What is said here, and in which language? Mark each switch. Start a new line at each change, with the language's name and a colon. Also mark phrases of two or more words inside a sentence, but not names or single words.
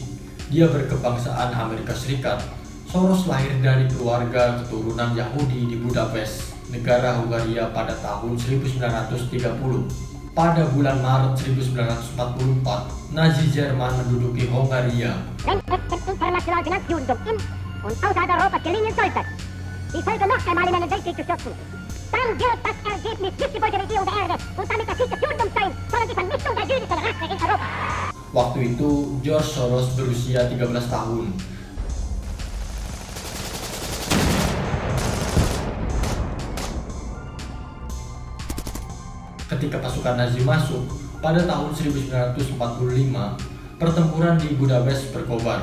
Indonesian: Dia berkebangsaan Amerika Serikat. Soros lahir dari keluarga keturunan Yahudi di Budapest, negara Hungaria pada tahun 1930. Pada bulan Maret 1944, Nazi Jerman menduduki Hongaria.
German: International Finanzjudentum in und außerhalb Europas gelingen sollte, die Völker noch einmal in einen Weltkrieg zu stürzen, dann wird das Ergebnis nicht die Bolschewisierung der Erde und damit der Sieg des Judentums sein, sondern die Vernichtung der jüdischen Rasse in Europa.
Indonesian: Waktu itu, George Soros berusia 13 tahun. Ketika pasukan Nazi masuk, pada tahun 1945, pertempuran di Budapest berkobar.